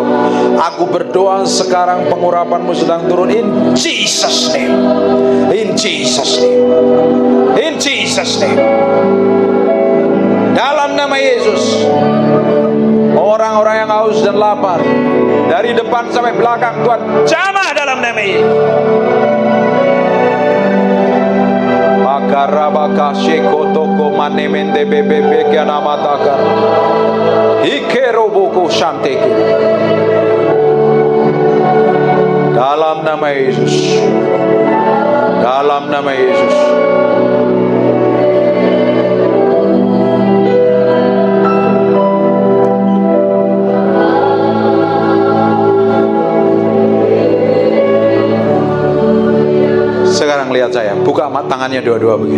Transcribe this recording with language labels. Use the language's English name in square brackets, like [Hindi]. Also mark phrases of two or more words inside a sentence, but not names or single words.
[Indonesian] Aku berdoa sekarang pengurapanmu sedang turun, [English] in Jesus name, in Jesus name, in Jesus name. [Indonesian] Dalam nama Yesus, orang-orang yang haus dan lapar dari depan sampai belakang, Tuhan jamah dalam nama Yesus. Makarabaka shekotoko manemende bebebe kianamataka ikerobuku shanteke. Dalam nama Yesus, dalam nama Yesus. Sekarang lihat saya, buka tangannya dua-dua begini.